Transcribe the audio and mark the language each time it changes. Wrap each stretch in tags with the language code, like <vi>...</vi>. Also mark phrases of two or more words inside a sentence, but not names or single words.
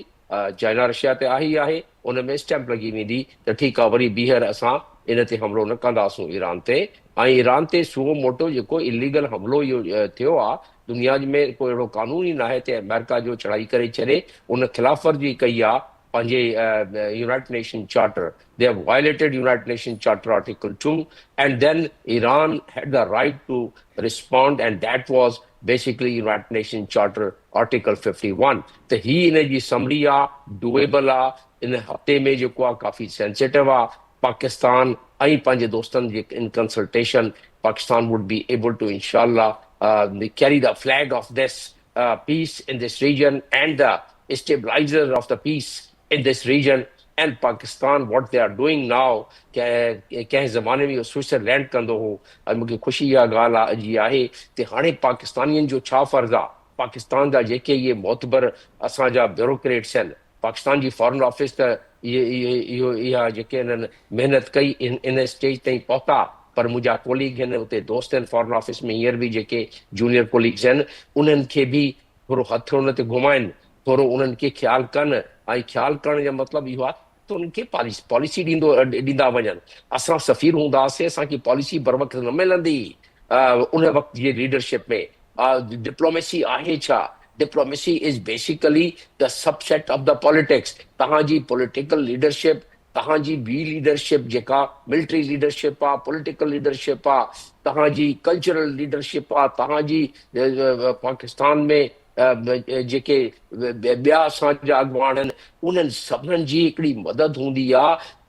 <sd>चाइना रशिया ते आहे ई आहे, उन में स्टैम्प लॻी वेंदी त ठीकु आहे वरी ॿीहर असां इन ते हमिलो न कंदासूं ईरान ते। ऐं ईरान ते</sd> <la>suo moto</la> <sd>जेको इलीगल हमिलो इहो थियो आहे, दुनिया में कोई अहिड़ो कानून ई न आहे त अमेरिका जो चढ़ाई करे छॾे, उन ख़िलाफ़ वर्जी कई आहे पंहिंजे यूनाइटेड नेशन चार्टर।</sd> <en>They have violated United Nations Charter Article 2, and then Iran had the right to respond, and that was basically United Nations Charter Article 51.</en> <sd>त ही इन जी समरी आहे, डूएबल आहे, इन हफ़्ते में जेको आहे काफ़ी सेंसिटिव आहे। पाकिस्तान ऐं पंहिंजे दोस्तनि जे इन कंसल्टेशन</sd> <en>Pakistan would be able to inshallah carry the flag of this peace in this region and the stabilizer of the peace in this region. And Pakistan, what they are doing now,</en> <sd>कंहिं ज़माने में इहो स्विट्ज़रलैंड कंदो हो, ऐं मूंखे ख़ुशी इहा ॻाल्हि अॼु आहे त हाणे पाकिस्तानियुनि जो छा फ़र्ज़ु आहे? पाकिस्तान जा जेके इहे मोतबर असांजा ब्यूरोक्रेट्स आहिनि, पाकिस्तान जी फॉरेन ऑफिस त इहा जेके हिननि महिनत कई इन स्टेज ताईं पहुता, पर मुंहिंजा कोलीग आहिनि उते दोस्त आहिनि फॉरेन ऑफिस में हींअर बि जेके</sd> <en>junior colleagues</en> <sd>आहिनि, उन्हनि खे बि थोरो हथु उन ते घुमाइनि, थोरो उन्हनि खे ख़्यालु कनि। ऐं ख़्यालु करण जो मतिलबु इहो आहे त उन्हनि खे पॉलिसी ॾींदा वञनि। असां सफ़ीर हूंदासीं, असांखे पॉलिसी बर वक़्तु न मिलंदी उन वक़्त जी लीडरशिप में। डिप्लोमेसी आहे छा?</sd> <en>Diplomacy is basically the subset of the politics. तव्हांजी political leadership, तव्हांजी ॿी लीडरशिप जेका military leadership आहे, political leadership आहे, तव्हांजी cultural leadership आहे, तव्हांजी पाकिस्तान में जेके ॿिया असांजा अॻुवान आहिनि उन्हनि सभिनीनि जी हिकिड़ी मदद हूंदी आहे।</en>